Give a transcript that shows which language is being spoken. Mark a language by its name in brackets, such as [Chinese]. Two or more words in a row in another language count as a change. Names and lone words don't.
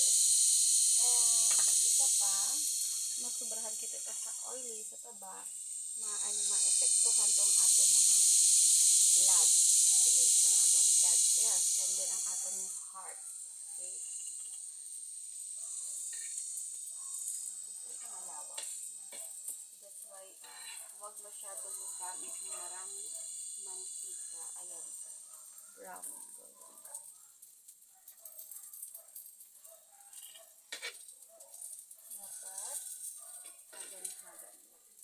[Cebuano] Isa pa, masubrahan kita sa oily sa taba, ma-epektuhan tong atong mga [English] blood circulation, [Cebuano] atong [English] blood cells, and then [Cebuano] ang atong heart. [Filipino] Okay? Ito ang lawas. [English] That's why, [Filipino] huwag masyadong magamit ng maraming mantika. Ayan. [Cebuano] Brown. [English] Golden brown. [Cebuano] Dapat hagan-hagan lang.